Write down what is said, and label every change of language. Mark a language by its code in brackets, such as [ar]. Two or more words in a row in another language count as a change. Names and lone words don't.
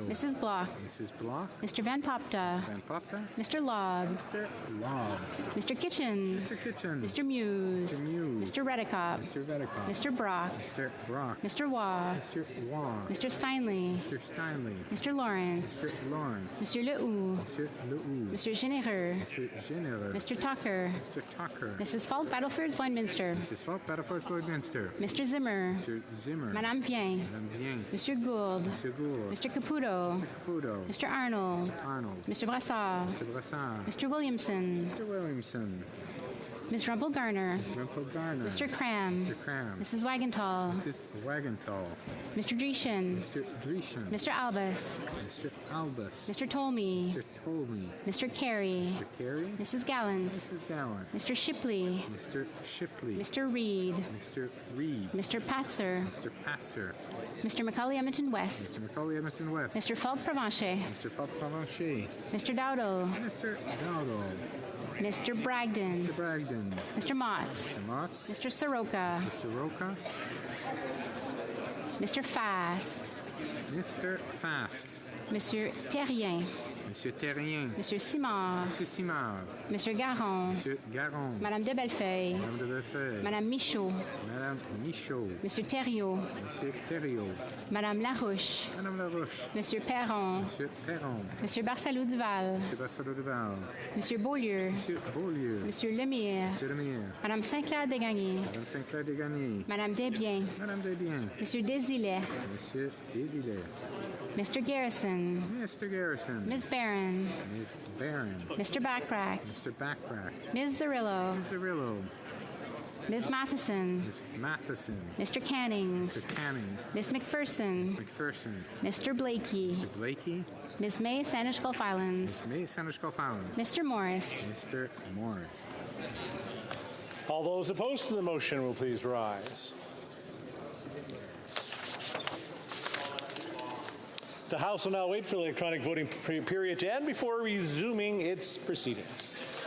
[en] Mrs. Bloch. Mrs. Bloch. Mr. Van Popta. Van Popta. Mr. Lobb. Mr. Lobb. Mr. Kitchen. Mr. Kitchen. Mr. Muse. Mr. Muse. Mr. Redicott. Mr. Vedekop. Mr. Brock. Mr. Brock. Mr. Waugh. Mr. Waugh. Mr. Steinley. Mr. Steinley. Mr. Lawrence. Mr. Lawrence. [fr] Monsieur Lehoux. [en] Mr. Lehoux. Mr. Généreux. Mr. Généreux. Mr. Tucker. Mr. Tucker. Mrs. Falk, Battlefield, Lloydminster. Mrs. Falk, Battlefield, Lloydminster. Mr. Zimmer. Mr. Zimmer. [fr] Madame Vien. Madame Vien. Monsieur Gould. [en] Mr. Gould. Mr. Caputo. Mr. Caputo. Mr. Arnold. Arnold. Mr. Brassard. Mr. Brassard. Mr. Williamson. Mr. Williamson. Ms. Rumpel Garner. Rumpel Garner. Mr. Cram. Mr. Cram. Mrs. Wagenthal. Mrs. Wagenthal. Mr. Dreeshen. Mr. Dreeshen. Mr. Albus. Mr. Albus. Mr. Tolmie. Mr. Tolmie. Mr. Carey. Mr. Carey. Mrs. Gallant. Mrs. Gallant. Mr. Shipley. Mr. Shipley. Mr. Reed. Mr. Reed. Mr. Patzer. Mr. Patzer. Mr. Macaulay Edmonton West. Mr. Macaulay Edmonton West. Mr. Falk Provencher. Mr. Falk Provencher. Mr. Dowdle. Mr. Dowdle. Mr. Bragdon. Mr. Bragdon. Mr. Motts. Mr. Motts. Mr. Soroka. Mr. Roca. Mr. Fast. Mr. Fast. [fr] Monsieur Terrien. Monsieur Terrien. Monsieur Simard. Monsieur Simard. Monsieur Garon. Monsieur Garon. Madame de Bellefeuille. Madame de Bellefeuille. Madame Michaud. Madame Michaud. Monsieur Thériault. Monsieur Thériault. Madame Larouche. Madame Larouche. Monsieur Perron. Monsieur Perron. Monsieur Barsalou Duval. Monsieur Barsalou Duval. Monsieur Beaulieu. Monsieur Beaulieu. Monsieur Lemire. Monsieur Lemire. Madame Saint-Clair Desgagnés. Madame Saint-Clair Desgagnés. Madame Desbiens. Madame Desbiens. Monsieur Desilets. Monsieur Desilets. [en] Mr. Garrison. Mr. Garrison. Ms. Barron. Ms. Barron. Mr. Backrack. Mr. Backrack. Ms. Zarillo. Ms. Zarillo. Ms. Matheson. Ms. Matheson. Mr. Cannings. Mr. Cannings. Ms. McPherson. McPherson. Mr. Blakey. Mr. Blakey. Ms. May Sanish Gulf Islands. Ms. May Sanish Gulf Islands. Mr. Morris. Mr. Morris. All those opposed to the motion will please rise. The House will now wait for the electronic voting period to end before resuming its proceedings.